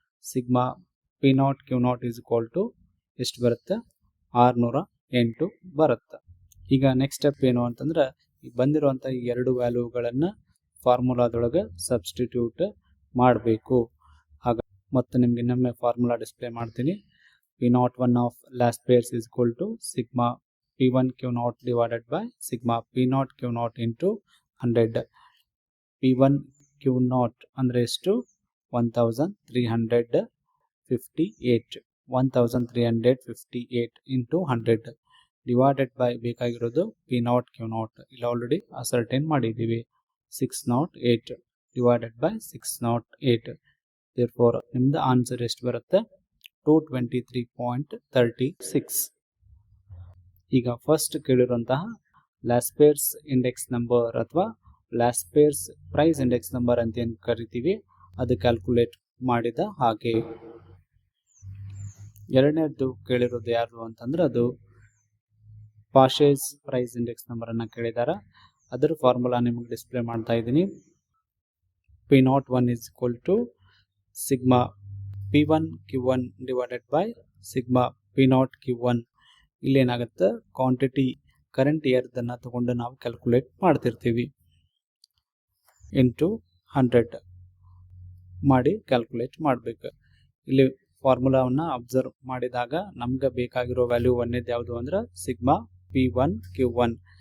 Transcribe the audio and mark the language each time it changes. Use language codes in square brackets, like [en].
[en] sigma P naught Q naught is equal to [kn] ಎಷ್ಟು ಬರುತ್ತೆ, 608 ಬರುತ್ತೆ. ಈಗ ನೆಕ್ಸ್ಟ್ ಸ್ಟೆಪ್ ಏನು ಅಂತಂದ್ರೆ ಈಗ ಬಂದಿರುವಂಥ ಈ ಎರಡು ವ್ಯಾಲ್ಯೂಗಳನ್ನು ಫಾರ್ಮುಲಾದೊಳಗೆ ಸಬ್ಸ್ಟಿಟ್ಯೂಟ್ ಮಾಡಬೇಕು. ಆಗ ಮತ್ತೆ ನಿಮ್ಗೆ ಇನ್ನೊಮ್ಮೆ ಫಾರ್ಮುಲಾ ಡಿಸ್ಪ್ಲೇ ಮಾಡ್ತೀನಿ. [en] P01 of last pairs is equal to sigma P1 Q0 divided by sigma P0 Q0 into 100. [kn] P1 Q0 ಅಂದ್ರೆ ಎಷ್ಟು, 1358 1358 into 100 divided by ಬೇಕಾಗಿರೋದು P0 Q0 ಇಲ್ಲಿ ಆಲ್ರೆಡಿ ಅಸರ್ಟೈನ್ ಮಾಡಿದ್ದೀವಿ, 608 divided by 608. therefore ನಿಮ್ದು ಆನ್ಸರ್ ಎಷ್ಟು ಬರುತ್ತೆ, 223.36. ಈಗ first ಕೇಳಿರುವಂತಹ last pairs index number ಅಥವಾ last pairs price index number ಅಂತ ಏನು ಕರಿತೀವಿ ಅದು ಕ್ಯಾಲ್ಕುಲೇಟ್ ಮಾಡಿದ ಹಾಗೆ. ಎರಡನೇದು ಕೇಳಿರೋದು ಯಾರು ಅಂತಂದ್ರೆ ಅದು ಪಾರ್ಷೇಸ್ ಪ್ರೈಸ್ ಇಂಡೆಕ್ಸ್ ನಂಬರ್ ಅನ್ನ ಕೇಳಿದಾರ. ಅದರ ಫಾರ್ಮುಲಾ ನಿಮಗೆ ಡಿಸ್ಪ್ಲೇ ಮಾಡ್ತಾ ಇದ್ದೀನಿ. [en] P01 is equal to sigma P1 Q1 divided by sigma P0 Q1. [kn] ಇಲ್ಲಿ ಏನಾಗುತ್ತೆ, ಕ್ವಾಂಟಿಟಿ ಕರೆಂಟ್ ಇಯರ್ದನ್ನು ತಗೊಂಡು ನಾವು ಕ್ಯಾಲ್ಕುಲೇಟ್ ಮಾಡ್ತಿರ್ತೀವಿ, ಇಂಟು 100 ಮಾಡಿ ಕ್ಯಾಲ್ಕುಲೇಟ್ ಮಾಡಬೇಕು. ಇಲ್ಲಿ ಫಾರ್ಮುಲಾವನ್ನು ಅಬ್ಸರ್ವ್ ಮಾಡಿದಾಗ ನಮ್ಗೆ ಬೇಕಾಗಿರೋ ವ್ಯಾಲ್ಯೂ ಒಂದೇದು ಯಾವುದು ಅಂದ್ರೆ ಸಿಗ್ಮಾ P1 Q1.